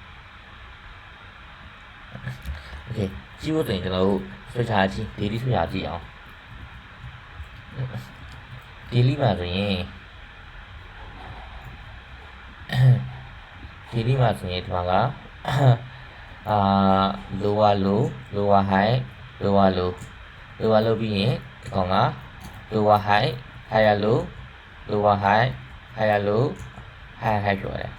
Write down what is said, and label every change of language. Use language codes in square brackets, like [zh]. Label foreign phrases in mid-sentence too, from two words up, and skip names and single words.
[my] okay ကြည့်ဖို့ဆိုရင်ကျွန်တော်တို့ဆွဲချကြည့် daily ဆွဲချကြည့်အောင် daily မှာဆိုရင် daily မှာဆိုရင်ဒီမှာက [en] lower low lower high lower low lower low [my] ပြီးရင်ဒီကောင်က [en] lower high higher low lower high higher low higher high ပြောတယ်